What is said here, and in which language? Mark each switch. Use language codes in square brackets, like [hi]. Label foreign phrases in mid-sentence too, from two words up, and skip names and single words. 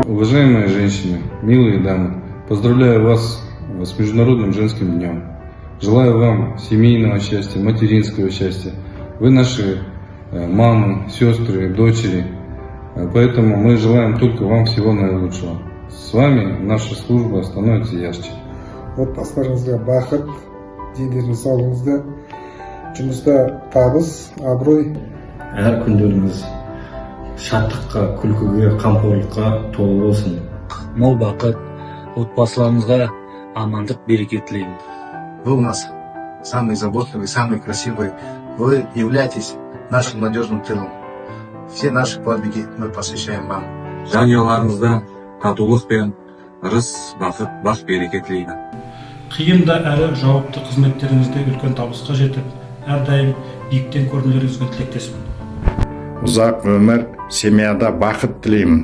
[ru] Уважаемые женщины, милые дамы, поздравляю вас с Международным женским днем. Желаю вам семейного счастья, материнского счастья. Вы наши мамы, сестры, дочери. Поэтому мы желаем только вам всего наилучшего. С вами наша служба становится ярче. [kk] Отбасыларыңызға бақыт, дендеріңіз саулығыңызда, жұмыста табыс, абырой. Әр күндеріңіз шаттыққа, күлкіге, қамқорлыққа толы болсын. Мол бақыт, отбасыларыңызға амандық, береке тілеймін. [ru] Вы у нас самый заботливый, самый красивый. Вы являетесь нашим надежным тылом. Все наши подвиги мы посвящаем вам. [kk] Жанұяларыңызда татулық пен ырыс, бақыт, бақ-береке тілеймін. Қиын да әрі жауапты қызметтеріңізде үлкен табысқа жетіп, әрдайым биіктен көрінулеріңізге тілектеспін. Ұзақ өмір, семьяда бақыт тілеймін.